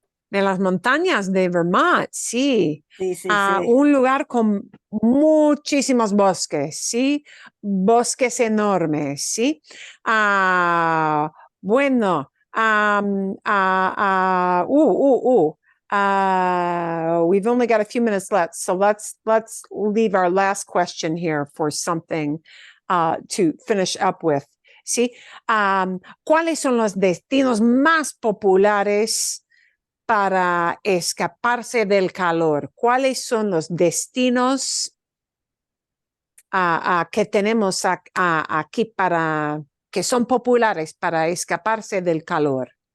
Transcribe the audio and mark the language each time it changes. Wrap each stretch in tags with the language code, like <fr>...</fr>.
<es>De las montañas de Vermont, sí. Sí, sí, sí. Un lugar con muchísimos bosques, sí. Bosques enormes, sí.</es> <en>Bueno, we've only got a few minutes left, so let's leave our last question here for something to finish up with.</en> <es>¿Sí? ¿Cuáles son los destinos más populares para escaparse del calor? ¿Cuáles son los destinos que tenemos aquí para que son populares para escaparse del calor?</es>